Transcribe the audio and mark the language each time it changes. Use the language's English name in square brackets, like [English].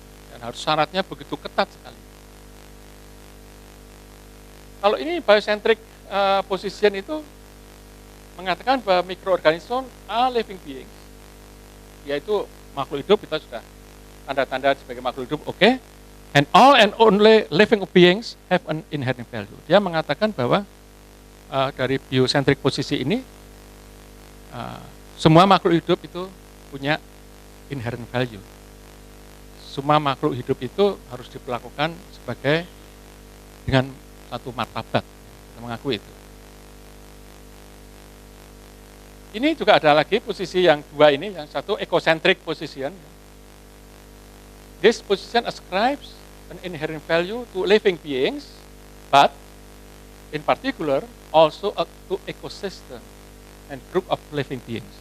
[Indonesian] Dan harus syaratnya begitu ketat sekali. Kalau ini biocentric position itu mengatakan bahwa mikroorganisme [English] are living beings, [Indonesian] yaitu makhluk hidup, kita sudah tanda-tanda sebagai makhluk hidup, oke. [English] And all and only living beings have an inherent value. [Indonesian] Dia mengatakan bahwa dari biocentric posisi ini, semua makhluk hidup itu punya inherent value. Semua makhluk hidup itu harus diperlakukan sebagai dengan satu martabat, kita mengakui itu. Ini juga ada lagi posisi yang dua ini, yang satu ecocentric position. [English] This position ascribes an inherent value to living beings, but in particular also to ecosystem and group of living beings.